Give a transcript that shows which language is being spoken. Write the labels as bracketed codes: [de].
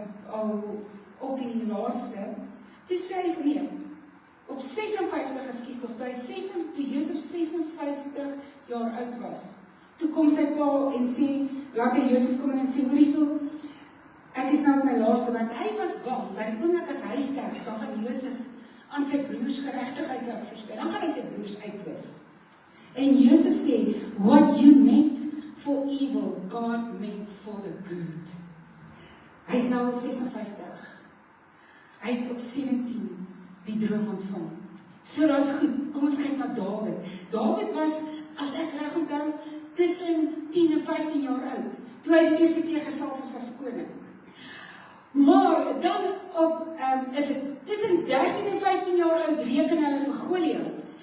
[af] al op die laaste, toe sê hy vir nee, op 56 geskies tog, toe Josef 56 jaar oud was, toe kom sy pa en sê, laat hy Josef kom en sê, hoor hierso, ek is nou op my laaste, want hy was bang, dat die oomblik as hy sterf, dan gaan Josef aan sy broers geregtigheid laat verskyn, dan gaan hy sy broers uitwis. En Josef sê, [en] what you meant for evil, God meant for the good. [af] Hy is nou al 56. Hy het op 17 die droom ontvang. So dat is goed, kom ons kyk na Dawid. Dawid was, as ek reg onthou, tussen 10 en 15 jaar oud, toe hy die eerste keer gesalf is as koning. Maar dan is het tussen 13 en 15 jaar oud, reken hulle vir Goliat.